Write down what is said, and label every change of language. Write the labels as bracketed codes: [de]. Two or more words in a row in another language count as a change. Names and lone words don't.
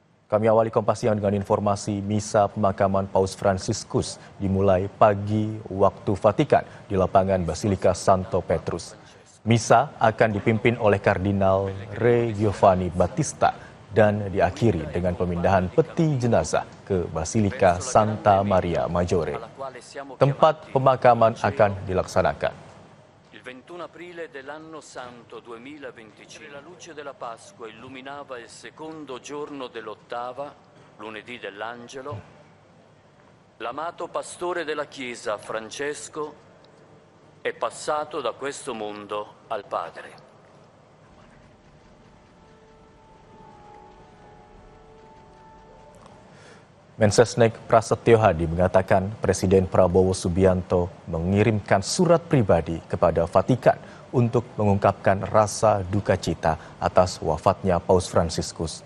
[id] Kami awali Kompas Siang dengan informasi misa pemakaman Paus Fransiskus dimulai pagi waktu Vatikan di lapangan Basilika Santo Petrus. Misa akan dipimpin oleh Kardinal Re Giovanni Battista dan diakhiri dengan pemindahan peti jenazah ke Basilika Santa Maria Maggiore. Tempat pemakaman akan dilaksanakan. [it] Il 21 aprile dell'anno santo 2025 la luce della Pasqua illuminava il secondo giorno dell'ottava, lunedì dell'Angelo. L'amato pastore della Chiesa, Francesco, è passato da questo mondo al Padre. [id] Mensesnek Prasetyo Hadi mengatakan Presiden Prabowo Subianto mengirimkan surat pribadi kepada Vatikan untuk mengungkapkan rasa duka cita atas wafatnya Paus Fransiskus.